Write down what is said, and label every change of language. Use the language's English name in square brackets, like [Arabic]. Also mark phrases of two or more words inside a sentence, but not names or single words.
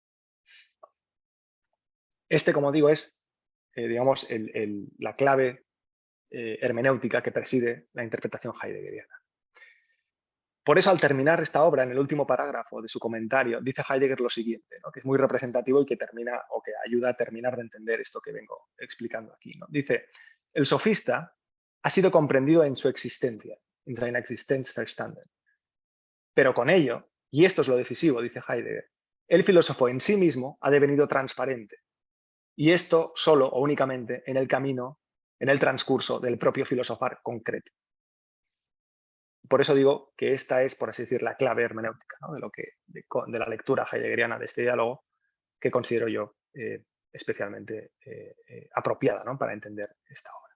[Spanish] Este, como digo, es, digamos, la clave hermenéutica que preside la interpretación heideggeriana. Por eso, al terminar esta obra, en el último parágrafo de su comentario, dice Heidegger lo siguiente, ¿no?, que es muy representativo y que termina o que ayuda a terminar de entender esto que vengo explicando aquí, ¿no? Dice, el sofista ha sido comprendido en su existencia, [German] in seiner Existenz verstanden. [Spanish] Pero con ello, y esto es lo decisivo, dice Heidegger, el filósofo en sí mismo ha devenido transparente. Y esto solo o únicamente en el camino, en el transcurso del propio filosofar concreto. Por eso digo que esta es, por así decir, la clave hermenéutica, ¿no?, de la lectura heideggeriana de este diálogo, que considero yo especialmente apropiada, ¿no?, para entender esta obra.